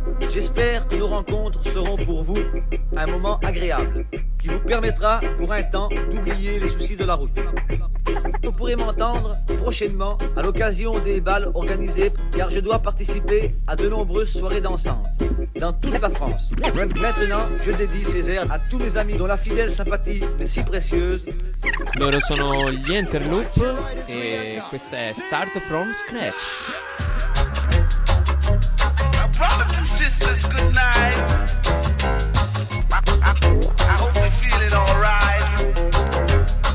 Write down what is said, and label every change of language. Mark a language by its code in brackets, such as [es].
[fr] J'espère que nos rencontres seront pour vous un moment agréable qui vous permettra pour un temps d'oublier les soucis de la route. Vous pourrez m'entendre prochainement à l'occasion des bals organisés, car je dois participer à de nombreuses soirées dansantes dans toute la France. Maintenant, je dédie ces airs à tous mes amis dont la fidèle sympathie m'est si précieuse. [it] Loro sono gli Interloop e questa è Start From Scratch. [en] Brothers and sisters, good night. I hope you're feeling all right.